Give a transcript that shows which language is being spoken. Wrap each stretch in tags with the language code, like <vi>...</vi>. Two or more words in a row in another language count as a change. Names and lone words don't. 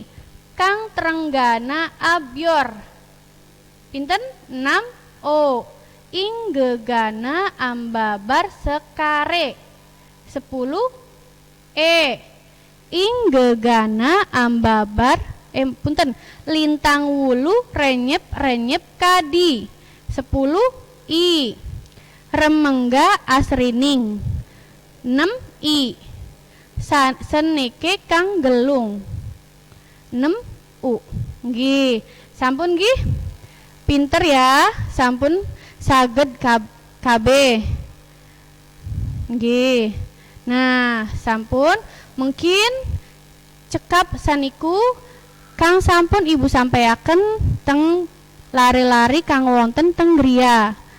<jv>Kang Trenggana abyor. Pinten? 6 o. Ing gegana ambabar sekare. 10 e. Ing gegana ambabar punten lintang wulu renyep kadi. 10 i. Remengga asrining. 6 i. Seneke kang gelung. 6 u. Nggih, sampun nggih. Pinter ya, sampun saged KB. Nggih. Nah, sampun mungkin cekap saniku kang sampun ibu sampaiaken teng lari-lari kang wonten teng griya.</jv>